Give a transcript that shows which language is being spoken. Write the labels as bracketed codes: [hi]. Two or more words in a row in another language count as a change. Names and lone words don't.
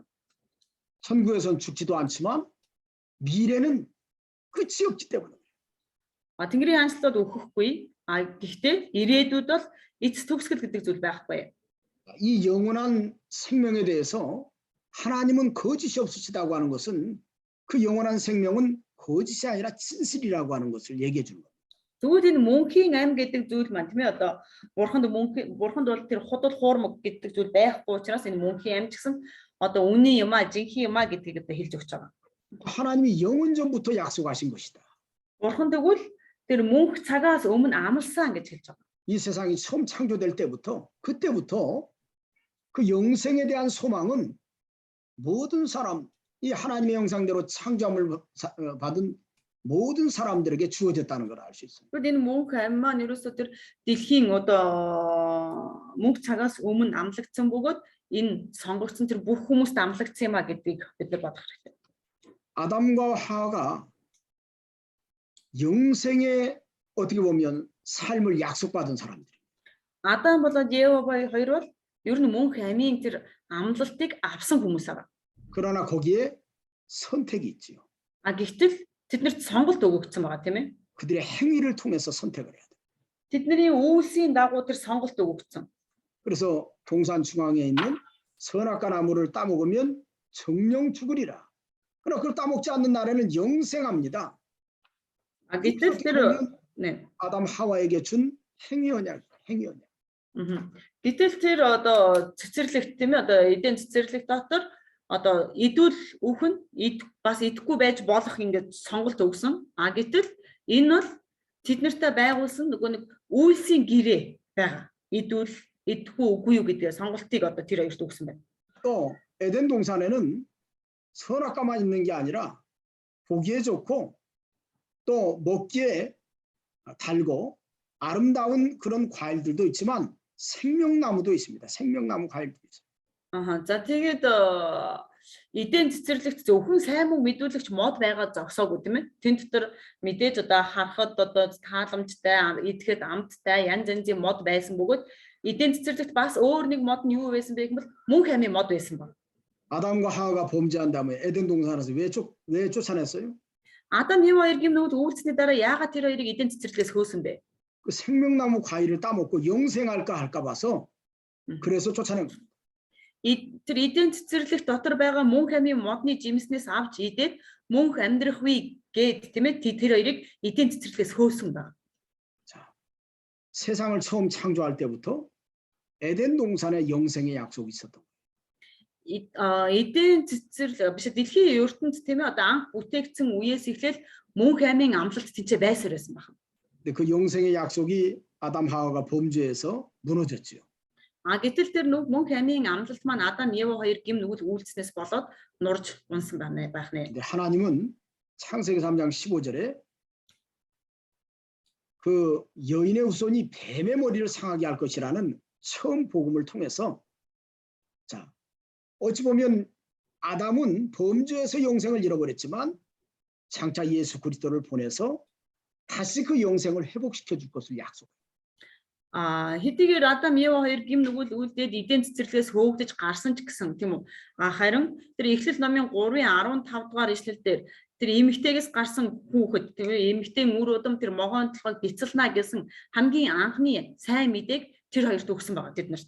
[ko] 천국에선 죽지도 않지만 미래는 끝이 없기 때문에. [mn] Тэнгэрийн хаанчлалд өөхөхгүй. Гэхдээ ирээдүйд бол эц төгсгөл гэдэг зүйл байхгүй. [ko] 이 영원한 생명에 대해서 하나님은 거짓이 없으시다고 하는 것은 그 영원한 생명은 거짓이 아니라 진실이라고 하는 것을 얘기해 주는 겁니다. [mn] Тэгвэл энэ мөнхийн ам гэдэг зүйл маань тийм ээ одоо бурханд бол тэр худал хуурмаг гэдэг зүйл байхгүй учраас энэ мөнхийн ам ч гэсэн одоо үнэн юм а жинхэнэ юм а гэдгийг одоо хэлж өгч байгаа. [ko] 하나님이 영원전부터 약속하신 것이다. [mn] Бурхан тэгвэл тэр мөнх цагаас өмнө амласан гэж хэлж байгаа. [ko] 이 세상이 처음 창조될 때부터 그때부터 그 영생에 대한 소망은 모든 사람, 이 하나님의 형상대로 창조함을 받은 모든 사람들에게 주어졌다는 걸 알 수 있습니다. [mn] Тэгвэл энэ мөнх ам маань ерөөсөө тэр дэлхийн одоо мөнх цагаас өмнө амлагдсан бөгөөд энэ сонгогдсон тэр бүх хүмүүст амлагдсан юм а гэдгийг бид нар бодох хэрэгтэй. [ko] 아담과 하와가 영생의 어떻게 보면 삶을 약속받은 사람들. [mn] Адам болоод Ева хоёр бол ер нь мөнх амийн тэр амлалтыг авсан хүмүүс аа. [ko] 그러나 거기에 선택이 있지요. [mn] Гэхдээ тэднэрт сонголт өгөгдсөн байгаа тийм ээ. [ko] 그들의 행위를 통해서 선택을 해야 돼. [mn] Тэдний үйлсийн дагуу тэр сонголт өгөгдсөн. [ko] 그래서 동산 중앙에 있는 선악과 나무를 따먹으면 정령 죽으리라. 그러나 그걸 따먹지 않는 날에는 영생합니다. [mn] Гэтэл тэр [ko] 아담 하와에게 준 행위언약. [mn] Гэтэл тэр одоо цэцэрлэгт тийм ээ одоо эдийн цэцэрлэг дотор одоо идвэл үхэн бас идэхгүй байж болох ингээд сонголт өгсөн. Гэтэл энэ бол тэднэртэй байгуулсан нөгөө нэг үйлсийн гэрээ байгаа. Идвэл идэхгүй үгүй юу гэдэг сонголтыг одоо тэр хоёрт өгсөн байна. [ko] 또 에덴 동산에는 선악과만 있는 게 아니라 보기에 좋고 또 먹기에 달고 아름다운 그런 과일들도 있지만 생명나무도 있습니다. 생명나무 과일도 있어요. [mn] За тэгээд эдийн цэцэрлэгт зөвхөн сайн мөнгө мэдүүлэгч мод байгаа зогсоогүй тийм ээ. Тэн дотор мэдээж одоо харахад одоо тааламжтай, идэхэд амттай янз янзын мод байсан бөгөөд эдийн цэцэрлэгт бас өөр нэг мод нь юу байсан бэ гэвэл мөнх амийн мод байсан баг. [ko] 아담과 하와가 범죄한 다음에 에덴 동산에서 왜 쫓아냈어요? [mn] Адам Ев хоёр гим нүгэл үйлцсний дараа яагаад тэр хоёрыг эдийн цэцэрлэгээс хөөсөн бэ? [ko] 그 생명나무 과일을 따먹고 영생할까 할까 봐서 그래서 쫓아낸 거예요. [mn] Тэр эдийн цэцэрлэгт дотор байгаа мөнх амийн модны жимснээс авч идээд мөнх амьдрах вэ гэд тийм ээ тэр хоёрыг эдийн цэцэрлэгээс хөөсөн баг. [ko] 자, 세상을 처음 창조할 때부터 에덴 동산에 영생의 약속이 있었던 거예요. [mn] Эдийн цэцэрлэг биш дэлхийн ертөнд тийм ээ одоо анх бүтээгдсэн үеэс эхлээл мөнх амийн амлалт тэнцээ байсаар байсан баг. [ko] 근데 그 영생의 약속이 아담 하와가 범죄해서 무너졌지요. [mn] Гэтэл тэр мөнх амийн амлалт маань Адам Ев хоёр гим нүгэл үйлцснээс болоод нурж унсан байх нэ. [ko] 근데 하나님은 창세기 3장 15절에 그 여인의 후손이 뱀의 머리를 상하게 할 것이라는 처음 복음을 통해서 자, 어찌 보면 아담은 범죄에서 영생을 잃어버렸지만 장차 예수 그리스도를 보내서 다시 그 영생을 회복시켜 줄 것을 약속해요. [mn] Хэдийгээр Адам Ев хоёр гим нүгэл үлдээд эдийн цэцэрлэгээс хөөгдөж гарсан ч гэсэн тийм үү. Харин тэр Эхлэл номын 3:15 дугаар ишлэл дээр тэр эмэгтэйгээс гарсан хүүхэд тийм ээ эмэгтэй үр удам тэр могоон толгойг бяцална гэсэн хамгийн анхны сайн мэдээг тэр хоёрт өгсөн байгаа тэднэрт.